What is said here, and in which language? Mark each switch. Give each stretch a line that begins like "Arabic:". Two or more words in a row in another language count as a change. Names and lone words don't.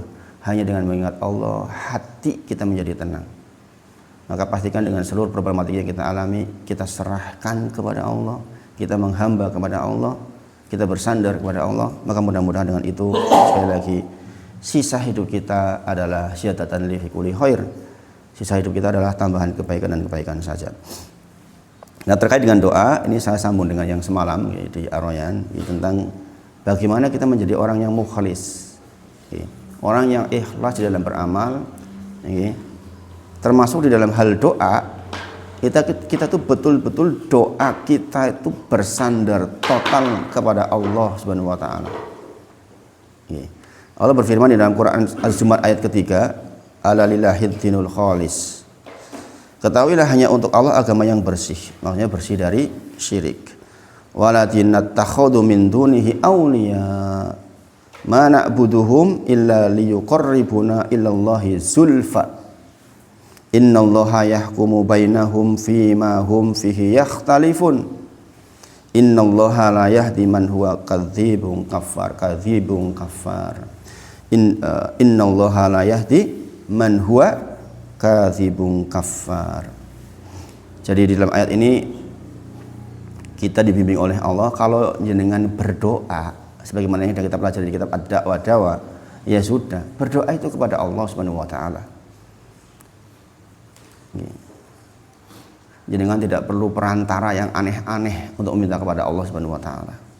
Indonesian: Hanya dengan mengingat Allah hati kita menjadi tenang. Maka pastikan dengan seluruh problematika yang kita alami, kita serahkan kepada Allah, kita menghamba kepada Allah, kita bersandar kepada Allah. Maka mudah-mudahan dengan itu sekali lagi sisa hidup kita adalah
Arabic: زيادة لي في كل خير.
Indonesian: Sisa hidup kita adalah tambahan kebaikan dan kebaikan saja. Nah, terkait dengan doa, ini saya sambung dengan yang semalam di Ar-Rayyan tentang bagaimana kita menjadi orang yang mukhlis. Orang yang ikhlas di dalam beramal, termasuk di dalam hal doa. Kita tuh betul-betul doa kita itu bersandar total kepada Allah
Arabic: سبحانه وتعالى.
Indonesian: Allah berfirman di dalam Quran Az-Zumar ayat ketiga,
Arabic: ألا لله الدين الخالص.
Indonesian: Ketahuilah hanya untuk Allah agama yang bersih, maksudnya bersih dari syirik.
Arabic: والذين اتخذوا من دونه أولياء ما نعبدهم إلا ليقربونا إلى الله زلفى. إن الله يحكم بينهم فيما هم فيه يختلفون. إن الله لا يهدي من هو كاذب كفار. إن الله لا يهدي من هو كاذب كفار.
Indonesian: Jadi di dalam ayat ini kita dibimbing oleh Allah kalau jenengan berdoa sebagaimana yang kita pelajari di kitab Ad-Da'wa, ya sudah, berdoa itu kepada Allah
Arabic: سبحانه وتعالى.
Indonesian: Jenengan tidak perlu perantara yang aneh-aneh untuk meminta kepada Allah
Arabic: سبحانه وتعالى.